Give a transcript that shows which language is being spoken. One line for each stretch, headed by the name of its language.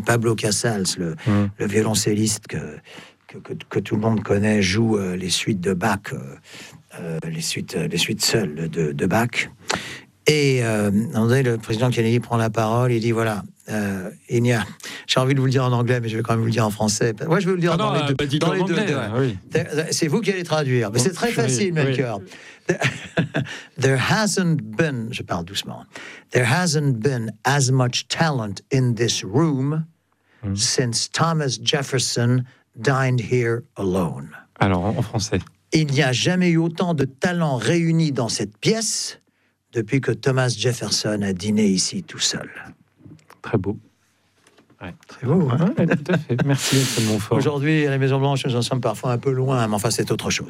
French: Pablo Casals, le violoncelliste que tout le monde connaît, joue les suites de Bach, les suites seules de Bach. Et le président Kennedy prend la parole, il dit, voilà, Enya. J'ai envie de vous le dire en anglais, mais je vais quand même vous le dire en français. Moi, je vais vous le dire dans les deux. Bah, dans les deux, anglais, deux. Oui. C'est vous qui allez traduire. Mais c'est très facile, Melchior.
English: There hasn't been,
French: je parle doucement,
English: there hasn't been as much talent in this room since Thomas Jefferson dined here alone.
French: Alors, en français. Il n'y a jamais eu autant de talents réunis dans cette pièce depuis que Thomas Jefferson a dîné ici tout seul. Très beau. Ouais. Très beau, hein. Ouais, tout à fait. Merci, M. Montfort. Aujourd'hui, à la Maison-Blanche, nous en sommes parfois un peu loin, mais enfin, c'est autre chose.